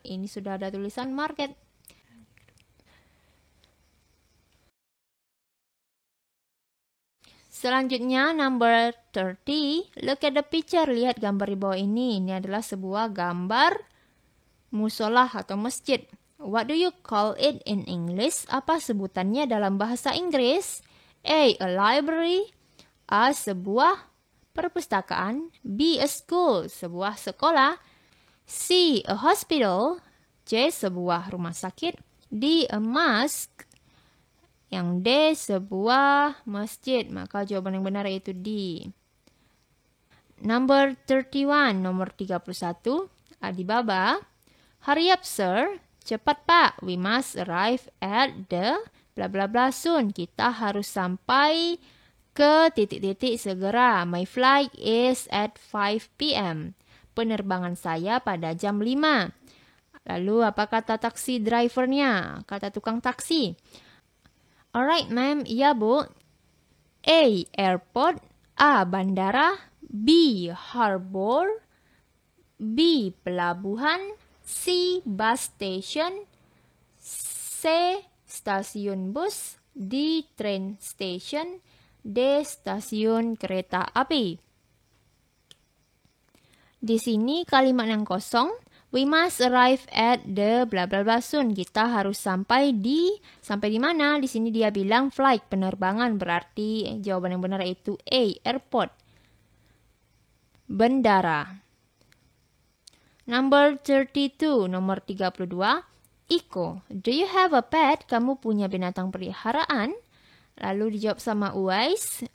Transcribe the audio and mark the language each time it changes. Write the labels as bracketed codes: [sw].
[id] Ini sudah ada tulisan market. Selanjutnya, [en] number 30. Look at the picture. [id] Lihat gambar di bawah ini. Ini adalah sebuah gambar musolah atau masjid. [en] What do you call it in English? [id] Apa sebutannya dalam bahasa Inggris? [en] A. A library. A. [id] Sebuah perpustakaan. [en] B. A school. [id] Sebuah sekolah. [en] C. A hospital. C. [id] Sebuah rumah sakit. D. [en] A mosque. [id] Yang D. Sebuah masjid. Maka jawaban yang benar yaitu D. [en] Number 31. [id] Nomor 31. [en] Adibaba. Hurry up, sir. [id] Cepat, Pak. [en] We must arrive at the bla bla bla soon. [id] Kita harus sampai ke titik-titik segera. [en] My flight is at 5 p.m. [id] Penerbangan saya pada jam 5. Lalu apa kata taksi drivernya? Kata tukang taksi. [en] Alright, ma'am. [id] Iya, Bu. A. Airport. A. Bandara. B. [en] Harbor. B. [id] Pelabuhan. [en] C. Bus station. C. [id] Stasiun bus. [en] D. Train station. [id] D. Stasiun kereta api. Di sini kalimat yang kosong. [en] We must arrive at the bla bla bla soon. [id] Kita harus sampai di mana? Di sini dia bilang flight, penerbangan. Berarti jawaban yang benar yaitu A. [en] Airport. [id] Bandara. [en] Number 32, [id] nomor 32. [en] Iko, do you have a pet? [id] Kamu punya binatang peliharaan? Lalu dijawab sama Uwais.